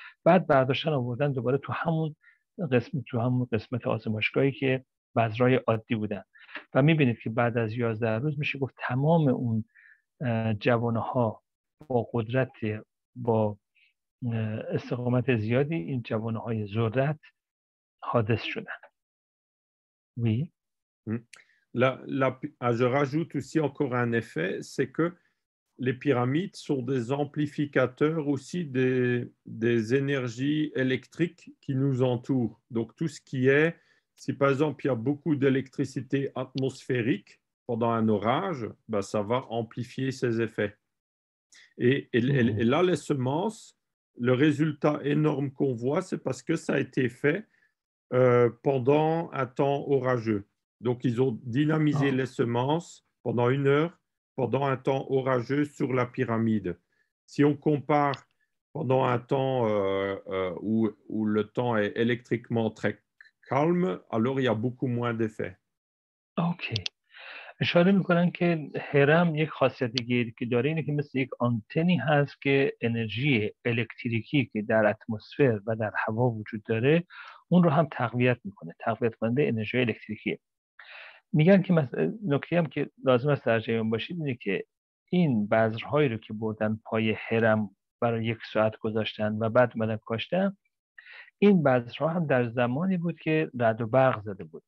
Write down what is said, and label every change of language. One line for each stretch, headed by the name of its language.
Persian: بعد برداشتن آوردن دوباره تو همون قسمت آزمایشگاهی که بذرهای عادی بودن و میبینید که بعد از 11 روز میشه گفت تمام اون جوانه ها با قدرت، با استقامت زیادی، این جوانه های ذرت حادث شدن.
French: Oui. Je rajoute aussi encore un effet, c'est que les pyramides sont des amplificateurs aussi des énergies électriques qui nous entourent. Donc tout ce qui est, si par exemple il y a beaucoup d'électricité atmosphérique pendant un orage, ben, ça va amplifier ces effets. Et là, les semences, le résultat énorme qu'on voit, c'est parce que ça a été fait pendant un temps orageux. Donc, ils ont dynamisé les semences pendant 1 heure, pendant un temps orageux sur la pyramide. Si on compare pendant un temps où le temps est électriquement très calme, alors il y a beaucoup moins d'effets.
Persian: اوکی. اشاره میکنن که هرم یک خاصیت دیگه که داره اینه که مثل یک آنتنی هست که انرژی الکتریکی که در اتمسفر و در هوا وجود داره اون رو هم تقویت میکنه، تقویت کننده انرژی الکتریکیه. میگن که نکته هم که لازم است در جریان باشید اینه که این بذرهایی رو که بردن پای هرم برای 1 ساعت گذاشتن و بعد اومدن کاشتن، این بذرها هم در زمانی بود که رعد و برق زده بود.